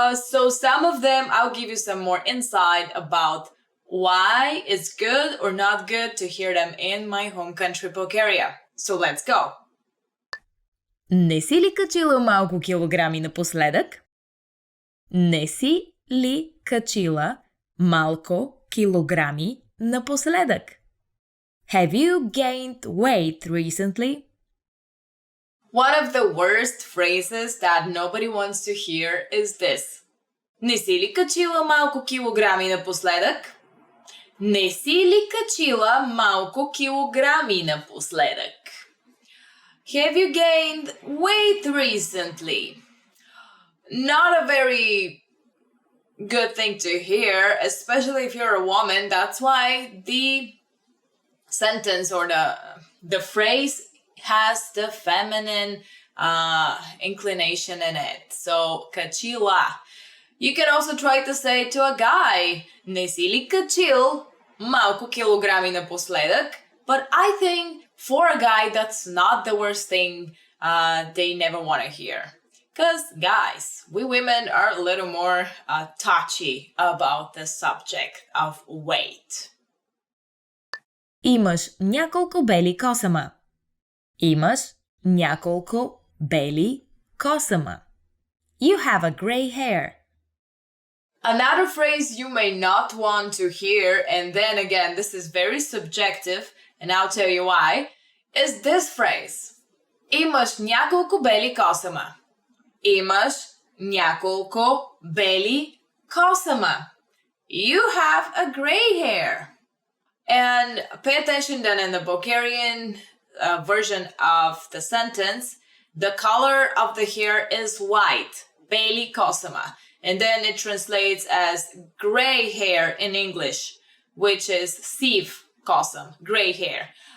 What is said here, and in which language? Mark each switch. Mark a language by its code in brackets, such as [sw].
[en] So some of them, I'll give you some more insight about why it's good or not good to hear them in my home country, Bulgaria. So let's go. [bg] Не си ли качила малко килограми напоследък? Не си ли качила малко килограми напоследък? [en] Have you gained weight recently? One of the worst phrases that nobody wants to hear is this. [bg] Не си ли качила малко килограми напоследък? Не си ли качила малко килограми напоследък? [en] Have you gained weight recently? Not a very good thing to hear, especially if you're a woman. That's why the sentence or the phrase has the feminine inclination in it. So, качила. You can also try to say to a guy, [bg] не си ли качил малко килограми напоследък? [en] But I think for a guy, that's not the worst thing they never want to hear. Because, guys, we women are a little more touchy about the subject of weight. [bg] Имаш няколко бели косама. Имаш няколко бели косама. [en] You have a gray hair. Another phrase you may not want to hear, and then again, this is very subjective, and I'll tell you why, is this phrase. [bg] Имаш няколко бели косама. Имаш няколко бели косама. [en] you have a gray hair. And pay attention that in the Bulgarian version of the sentence, the color of the hair is white, beli kosama. And then it translates as gray hair in English, which is siv kosam, gray hair.